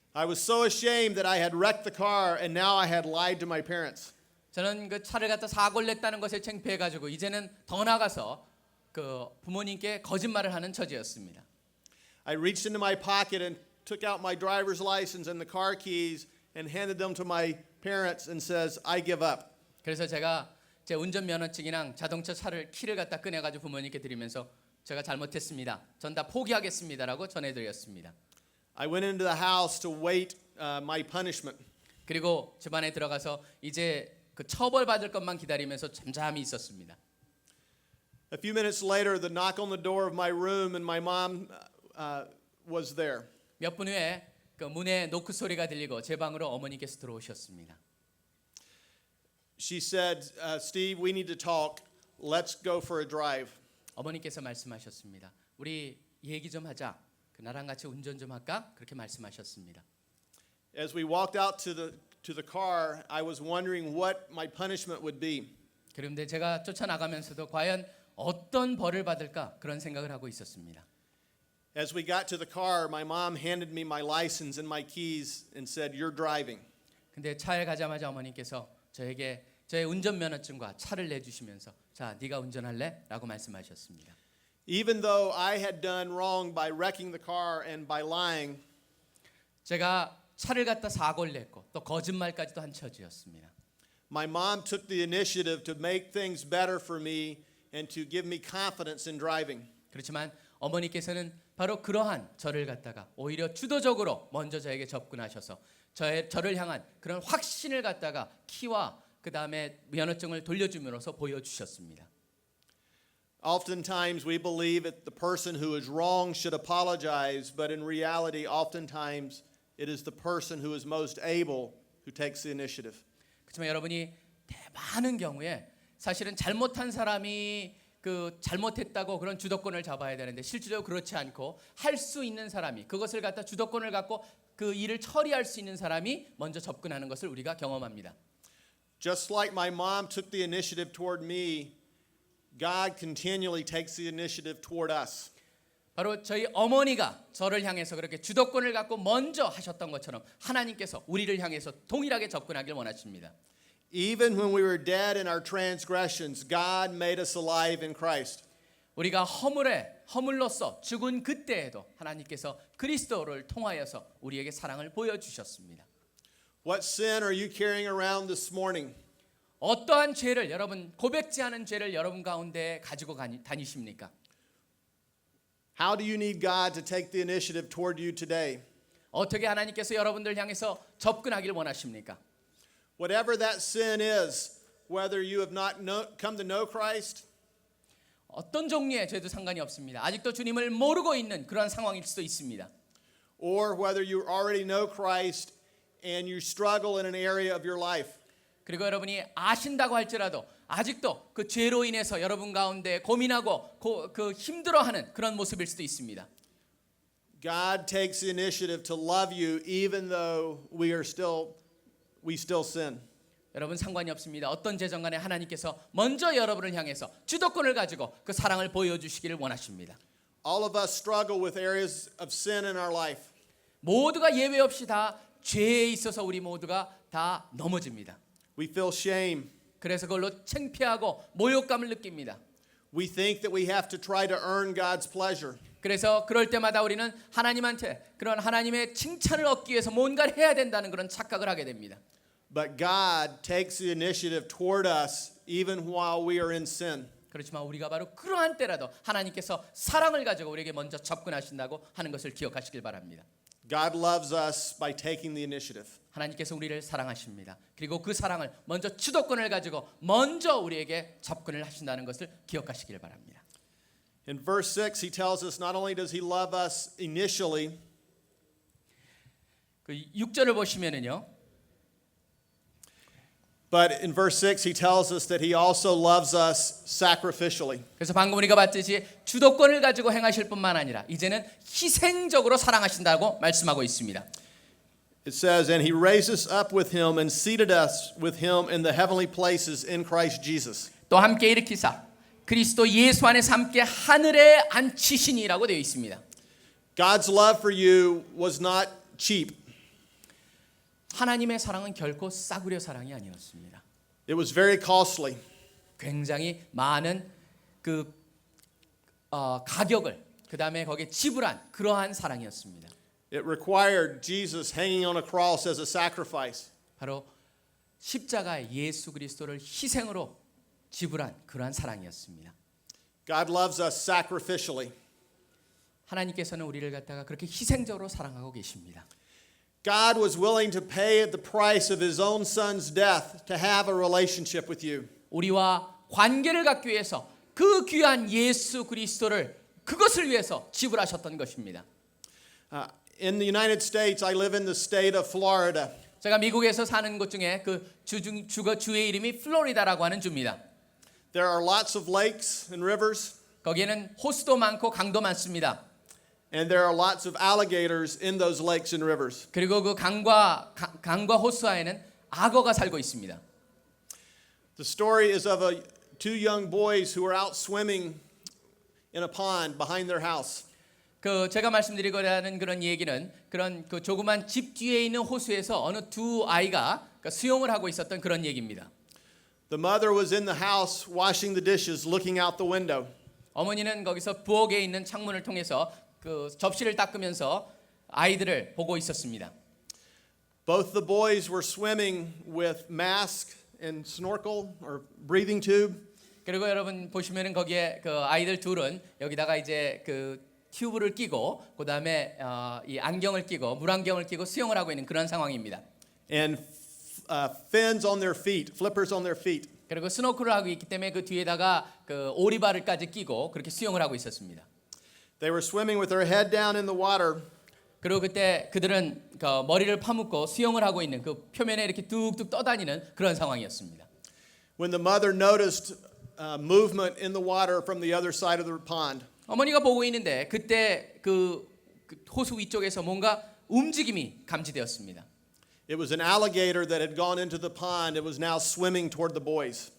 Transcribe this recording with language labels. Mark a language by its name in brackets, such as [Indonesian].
[English] I was so ashamed that I had wrecked the car and now I had lied to my parents. [Korean] 저는 그 차를 갖다 사고를 냈다는 것에 창피해 가지고 이제는 더 나가서 그 부모님께 거짓말을 하는 처지였습니다. [English] I reached into my pocket and took out my driver's license and the car keys and handed them to my parents and says, I give up. [Korean] 그래서 제가 제 운전면허증이랑 자동차 차를 키를 갖다 꺼내 가지고 부모님께 드리면서 제가 잘못했습니다. 전 다 포기하겠습니다라고 전해드렸습니다. [English] I went into the house to wait my punishment. [Korean] 그리고 집안에 들어가서 이제 그 처벌받을 것만 기다리면서 잠잠히 있었습니다. [English] A few minutes later, the knock on the door of my room, and my mom was there. [Korean] 몇 분 후에 그 문에 노크 소리가 들리고 제 방으로 어머니께서 들어오셨습니다. [English] She said, Steve, we need to talk. Let's go for a drive. [Korean] 어머니께서 말씀하셨습니다. 우리 얘기 좀 하자. 그 나랑 같이 운전 좀 할까? 그렇게 말씀하셨습니다. [English] As we walked out to the car, I was wondering what my punishment would be. [Korean] 그런데 제가 쫓아나가면서도 과연 어떤 벌을 받을까 그런 생각을 하고 있었습니다. [English] As we got to the car, my mom handed me my license and my keys and said, "You're driving." [Korean] 근데 차에 가자마자 어머니께서 저에게 저의 운전면허증과 차를 내주시면서 자, 네가 운전할래? 라고 말씀하셨습니다. [English] Even though I had done wrong by wrecking the car and by lying, [Korean] 제가 차를 갖다 사고를 냈고 또 거짓말까지도 한 처지였습니다. [English] my mom took the initiative to make things better for me and to give me confidence in driving. [Korean] 그렇지만 어머니께서는 바로 그러한 저를 갖다가 오히려 주도적으로 먼저 저에게 접근하셔서 저를 향한 그런 확신을 갖다가 키와 그 다음에 면허증을 돌려주면서 보여주셨습니다. [English] Oftentimes we believe that the person who is wrong should apologize, but in reality, oftentimes it is the person who is most able who takes the initiative. [Korean] 그렇지만 여러분이 많은 경우에 사실은 잘못한 사람이 그 잘못했다고 그런 주도권을 잡아야 되는데 실제로 그렇지 않고 할 수 있는 사람이 그것을 갖다 주도권을 갖고 그 일을 처리할 수 있는 사람이 먼저 접근하는 것을 우리가 경험합니다. [English] Just like my mom took the initiative toward me, God continually takes the initiative toward us. [Korean] 바로 저희 어머니가 저를 향해서 그렇게 주도권을 갖고 먼저 하셨던 것처럼 하나님께서 우리를 향해서 동일하게 접근하길 원하십니다. [English] Even when we were dead in our transgressions, God made us alive in Christ. [Korean] 우리가 허물로서 죽은 그때에도 하나님께서 그리스도를 통하여서 우리에게 사랑을 보여주셨습니다. [English] What sin are you carrying around this morning? [Korean] 어떠한 죄를 여러분 고백지 않은 죄를 여러분 가운데 가지고 다니십니까? [English] How do you need God to take the initiative toward you today? [Korean] 어떻게 하나님께서 여러분들 향해서 접근하길 원하십니까? [English] Whatever that sin is, whether you have not come to know Christ, [Korean] 어떤 종류의 죄도 상관이 없습니다. 아직도 주님을 모르고 있는 그런 상황일 수도 있습니다. [English] or whether you already know Christ and you struggle in an area of your life. [Korean] 그리고 여러분이 아신다고 할지라도 아직도 그 죄로 인해서 여러분 가운데 고민하고 그 힘들어하는 그런 모습일 수도 있습니다. [English] God takes the initiative to love you even though we still sin. [Korean] 여러분 상관이 없습니다. 어떤 죄정 간에 하나님께서 먼저 여러분을 향해서 주도권을 가지고 그 사랑을 보여주시기를 원하십니다. [English] All of us struggle with areas of sin in our life. [Korean] 모두가 예외 없이 다 죄에 있어서 우리 모두가 다 넘어집니다. [English] We feel shame. [Korean] 그래서 그걸로 창피하고 모욕감을 느낍니다. [English] We think that we have to try to earn God's pleasure. [Korean] 그래서 그럴 때마다 우리는 하나님한테 그런 하나님의 칭찬을 얻기 위해서 뭔가를 해야 된다는 그런 착각을 하게 됩니다. [English] But God takes the initiative toward us even while we are in sin. [Korean] 그렇지만 우리가 바로 그러한 때라도 하나님께서 사랑을 가지고 우리에게 먼저 접근하신다고 하는 것을 기억하시길 바랍니다. [English] God loves us by taking the initiative. [Korean] 하나님께서 우리를 사랑하십니다. 그리고 그 사랑을 먼저 주도권을 가지고 먼저 우리에게 접근을 하신다는 것을 기억하시길 바랍니다. [English] In verse 6, he tells us not only does he love us initially, [Korean] 그 6절을 보시면은요. [English] but in verse 6, he tells us that he also loves us sacrificially. [Korean] 그래서 방금 우리가 봤듯이 주도권을 가지고 행하실 뿐만 아니라 이제는 희생적으로 사랑하신다고 말씀하고 있습니다. [English] It says, and he raised us up with him and seated us with him in the heavenly places in Christ Jesus. [Korean] 또 함께 일으키사 그리스도 예수 안에서 함께 하늘에 앉히시니라고 되어 있습니다. [English] God's love for you was not cheap. [Korean] 하나님의 사랑은 결코 싸구려 사랑이 아니었습니다. [English] It was very costly. [Korean] 굉장히 많은 그 가격을 그 다음에 거기에 지불한 그러한 사랑이었습니다. [English] It required Jesus hanging on a cross as a sacrifice. [Korean] 바로 십자가에 예수 그리스도를 희생으로 지불한 그러한 사랑이었습니다. [English] God loves us sacrificially. [Korean] 하나님께서는 우리를 갖다가 그렇게 희생적으로 사랑하고 계십니다. [English] God was willing to pay the price of his own son's death to have a relationship with you. [Korean] 우리와 관계를 갖기 위해서 그 귀한 예수 그리스도를 그것을 위해서 지불하셨던 것입니다. [English] In the United States, I live in the state of Florida. [Korean] 제가 미국에서 사는 곳 중에 그 주의 이름이 플로리다라고 하는 주입니다. [English] There are lots of lakes and rivers, [Korean] 거기에는 호수도 많고 강도 많습니다. [English] and there are lots of alligators in those lakes and rivers. [Korean] 그리고 그 강과 호수와에는 악어가 살고 있습니다. [English] The story is of two young boys who were out swimming in a pond behind their house. [Korean] 그 제가 말씀드리고자 하는 그런 얘기는 그런 그 조그만 집 뒤에 있는 호수에서 어느 두 아이가 수영을 하고 있었던 그런 얘기입니다. [English] The mother was in the house washing the dishes, looking out the window. [Korean] 어머니는 거기서 부엌에 있는 창문을 통해서 그 접시를 닦으면서 아이들을 보고 있었습니다. [English] Both the boys were swimming with mask and snorkel or breathing tube. [Korean] 그리고 여러분 보시면은 거기에 그 아이들 둘은 여기다가 이제 그 튜브를 끼고 그다음에 이 안경을 끼고 물안경을 끼고 수영을 하고 있는 그런 상황입니다. [English] And fins on their feet, flippers on their feet. [Korean] 그리고 스노클을 하고 있기 때문에 그 뒤에다가 그 오리발을까지 끼고 그렇게 수영을 하고 있었습니다. [English] They were swimming with their head down in the water. [Korean] 그리고 그때 그들은 그 머리를 파묻고 수영을 하고 있는 그 표면에 이렇게 뚝뚝 떠다니는 그런 상황이었습니다. [English] When the mother noticed movement in the water from the other side of the pond. [Korean] 어머니가 보고 있는데 그때 그 호수 위쪽에서 뭔가 움직임이 감지되었습니다. [English] It was an alligator that had gone into the pond. It was now swimming toward the boys.